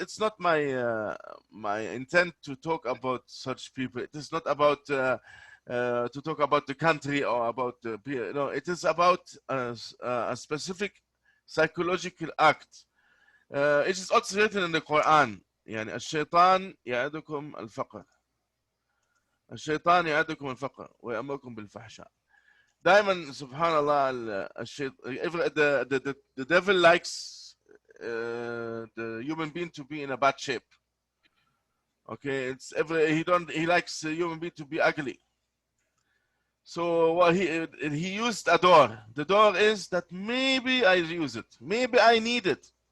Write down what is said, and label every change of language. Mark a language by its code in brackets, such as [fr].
[en] It's not my my intent to talk about such people. It is not about to talk about the country or about the. No, it is about a specific psychological act. It is also written in the Quran. [ar] يعني الشيطان يعدكم الفقر. الشيطان يعدكم الفقر ويأمركم بالفحشاء. دائما سبحان الله [en] the devil likes the human being to be in a bad shape. Okay, he likes the human being to be ugly. So what he used a door. The door is that maybe I use it, maybe I need it.